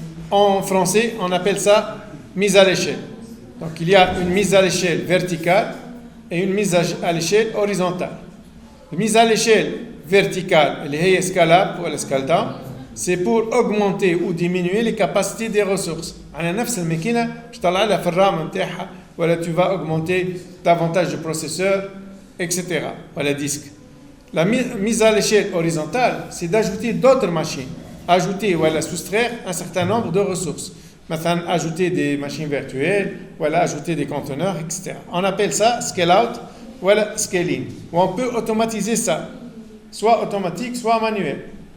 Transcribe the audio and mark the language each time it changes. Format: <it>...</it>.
<fr>En français, on appelle ça mise à l'échelle. Donc, il y a une mise à l'échelle verticale et une mise à l'échelle horizontale. La mise à l'échelle verticale, elle est scale-up ou scale down, c'est pour augmenter ou diminuer les capacités des ressources.</fr> <ar>على نفس الماكينة تطلع لها في الرام نتاعها ولا</ar> <fr>tu vas augmenter davantage de processeurs, etc. Voilà disque. La mise à l'échelle horizontale, c'est d'ajouter d'autres machines, ajouter ou soustraire un certain nombre de ressources. Maintenant, ajouter des machines virtuelles, voilà, ajouter des conteneurs, etc. On appelle ça scale-out ou scale-in. Ou on peut automatiser ça, soit automatique, soit manuel.</fr>